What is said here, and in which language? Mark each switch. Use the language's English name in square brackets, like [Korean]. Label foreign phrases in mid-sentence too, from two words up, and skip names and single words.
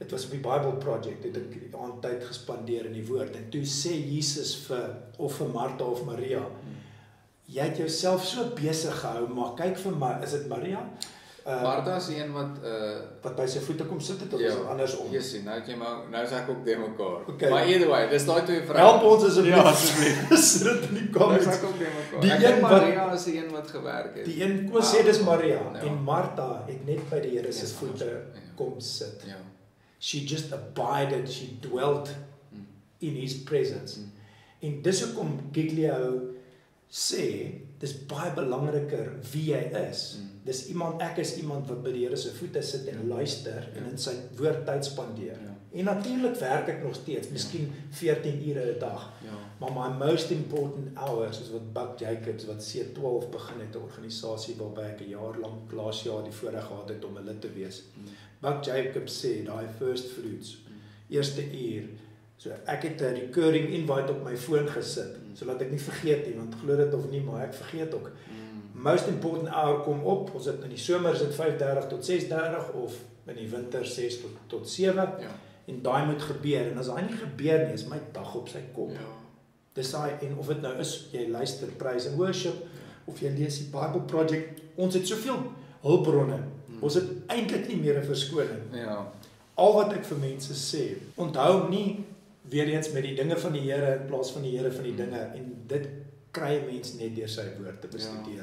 [Afrikaans] dit was op die Bible Project, het ek aan tyd gespandeer in die woord, en toe sê Jesus vir Martha of Maria, jy het jouself so besig gehou, maar kyk vir my, is dit Maria? Martha is die een wat by sy voete kom sit het, of is dit andersom? Jesusie, nou is ek ook de mekaar. Okay. Maar [English] either way, [Afrikaans] dis daai twee vrae. Help ons asseblief. Ja, asseblief. Sit dit in die comments. Nou is ek ook de mekaar. Die Ek een dink wat- Maria is die een wat gewerk het. Die een, kom sê dis Maria, Ja. en Martha het net by die Here se Yes, voete ja. kom sit. Ja. [English] She just abided, she dwelt in his presence. [Afrikaans] En dis hoekom Giglio sê, dis baie belangriker wie hy is. Dis ek is iemand wat by die Here se voete sit en luister en in sy woord tyd spandeer. Ja. En natuurlik werk ek nog steeds, miskien 14 ure 'n dag. Ja. [English] Maar my most important hours, [Afrikaans] soos wat Buck Jacobs, wat C12 begin het, 'n organisasie waarby ek 'n jaar lank, laas jaar die voorreg gehad het om 'n lid te wees. Buck Jacobs sê, daai [English] first fruits, [Afrikaans] eerste uur, so ek het 'n [English] recurring invite [Afrikaans] op my foon gesit, sodat ek nie vergeet nie, want glo dit of nie, maar ek vergeet ook. [English] Most important hour [Afrikaans] kom op, ons het in die somer is dit 5:30 tot 6:30, of in die winter 6 tot 7, Ja. en daai moet gebeur, en as daai nie gebeur nie, is my dag op sy kop. Ja. Dis daai, en of dit nou is, jy luister [English] praise and worship, [Afrikaans] of jy lees die Bible Project, ons het soveel hulpbronne, ons het eintlik nie meer 'n verskoning. Ja. Al wat ek vir mense sê, onthou nie weer eens met die dinge van die Here in plaas van die Here van die dinge, en dit kry 'n mens net deur sy woord te bestudeer.